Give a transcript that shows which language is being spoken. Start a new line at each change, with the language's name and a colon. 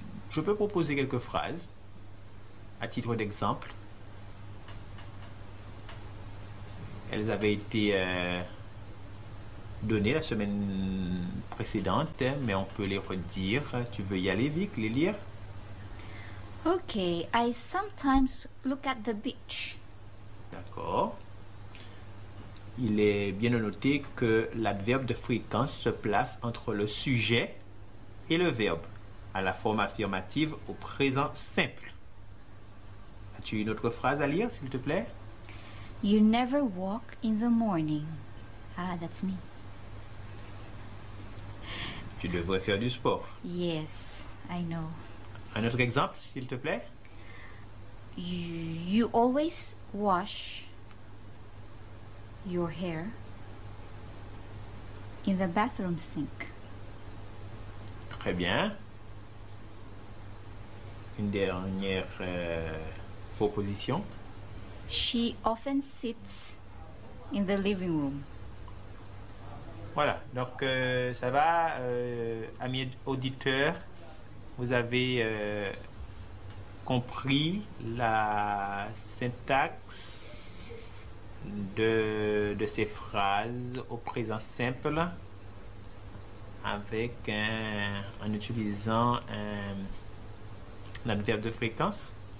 French: je peux proposer quelques phrases à titre d'exemple. Elles avaient été donné la semaine précédente, mais on peut les redire. Tu veux y aller vite, les lire?
English: Okay, I sometimes look at the beach.
French: D'accord. Il est bien de noter que l'adverbe de fréquence se place entre le sujet et le verbe, à la forme affirmative au présent simple. As-tu une autre phrase à lire, s'il te plaît?
English: You never walk in the morning. Ah, that's me.
French: Tu devrais faire du sport.
English: Yes, I know.
French: Un autre exemple, s'il te plaît?
English: You always wash your hair in the bathroom sink.
French: Très bien. Une dernière proposition.
English: She often sits in the living room.
French: Voilà, donc ça va, amis auditeurs, vous avez compris la syntaxe de ces phrases au présent simple avec en utilisant un adverbe de fréquence.